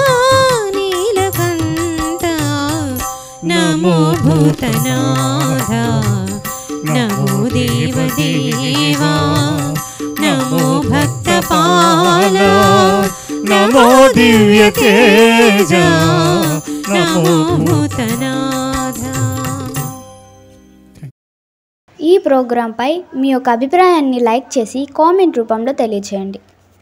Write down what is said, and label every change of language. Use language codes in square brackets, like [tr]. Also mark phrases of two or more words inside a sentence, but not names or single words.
[sa] नीलकंठा नमो भूतनाथा नमो देवदेवा नमो भक्तपाला नमो दिव्य तेजा नमो भूतनाथा। [te] ఈ ప్రోగ్రాంపై మీ యొక్క అభిప్రాయాన్ని లైక్ చేసి కామెంట్ రూపంలో తెలియజేయండి.